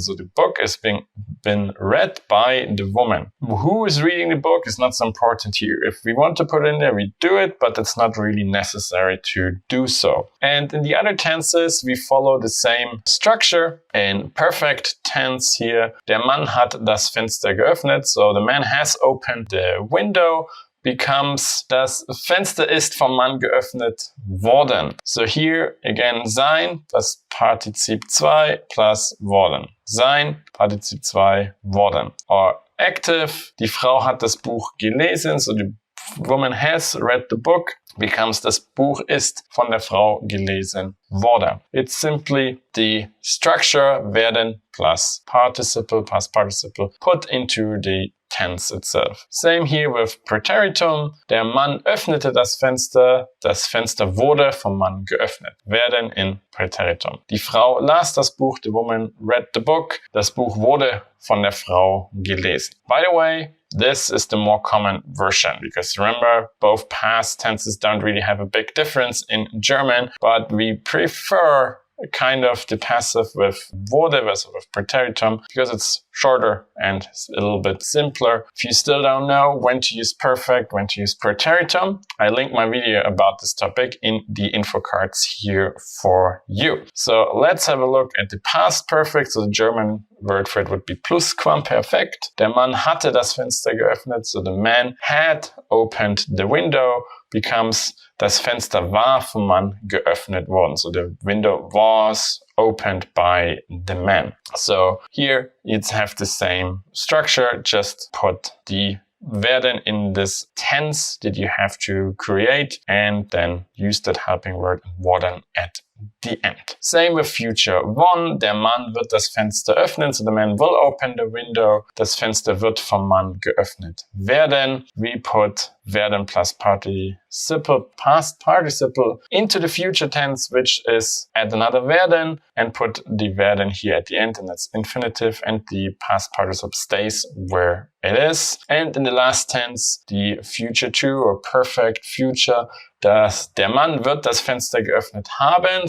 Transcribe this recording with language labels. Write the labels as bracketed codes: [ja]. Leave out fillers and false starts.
[en] So the book is been read by the woman. Who is reading the book is not so important here. If we want to put it in there, we do it, but it's not really necessary to do so. And in the other tenses, we follow the same structure. In perfect tense here, [de] der Mann hat das Fenster geöffnet. [en] So the man has opened the window. Becomes [de] das Fenster ist vom Mann geöffnet worden. [en] So here again sein, das Partizip 2 plus worden. [de] Sein, Partizip 2, worden. [en] Or active, [de] die Frau hat das Buch gelesen, [en] so the woman has read the book, becomes [de] das Buch ist von der Frau gelesen worden. [en] It's simply the structure werden plus participle put into the tense itself. Same here with Präteritum. [de] Der Mann öffnete das Fenster wurde vom Mann geöffnet. Werden in Präteritum. Die Frau las das Buch, [en] the woman read the book. [de] Das Buch wurde von der Frau gelesen. [en] By the way, this is the more common version because remember, both past tenses don't really have a big difference in German, but we prefer kind of the passive with wurde versus with Präteritum because it's shorter and a little bit simpler. If you still don't know when to use perfect, when to use Präteritum, I link my video about this topic in the info cards here for you. So let's have a look at the past perfect. So the German word for it would be Plusquamperfekt. [de] Der Mann hatte das Fenster geöffnet. [en] So the man had opened the window becomes [de] das Fenster war vom Mann geöffnet worden. [en] So the window was opened by the man. So here you'd have the same structure, just put the werden in this tense that you have to create and then use that helping word worden at the end. Same with future one. [de] Der Mann wird das Fenster öffnen. [en] So the man will open the window. [de] Das Fenster wird vom Mann geöffnet werden. [en] We put werden plus participle, past participle into the future tense, which is add another werden and put the werden here at the end, and that's infinitive, and the past participle stays where it is. And in the last tense, the future two or perfect future, [de] der Mann wird das Fenster geöffnet haben.